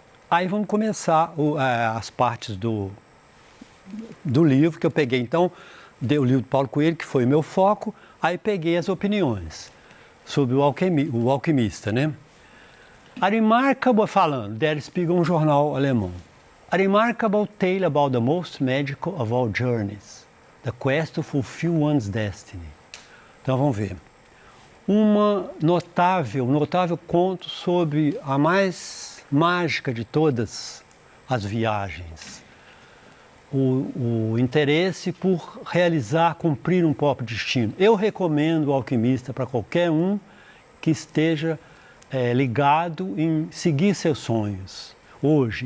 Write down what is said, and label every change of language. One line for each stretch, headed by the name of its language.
Portuguese: Aí vamos começar as partes do livro que eu peguei. Então, dei o livro do Paulo Coelho, que foi o meu foco, aí peguei as opiniões sobre o alquimista, né?
English: A remarkable,
Portuguese: falando, Der Spiegel, um jornal alemão.
English: A remarkable tale about the most magical of all journeys, the quest to fulfill one's destiny.
Portuguese: Então vamos ver. Um notável conto sobre a mais mágica de todas as viagens. O interesse por realizar, cumprir um próprio destino. Eu recomendo o Alquimista para qualquer um que esteja ligado em seguir seus sonhos hoje.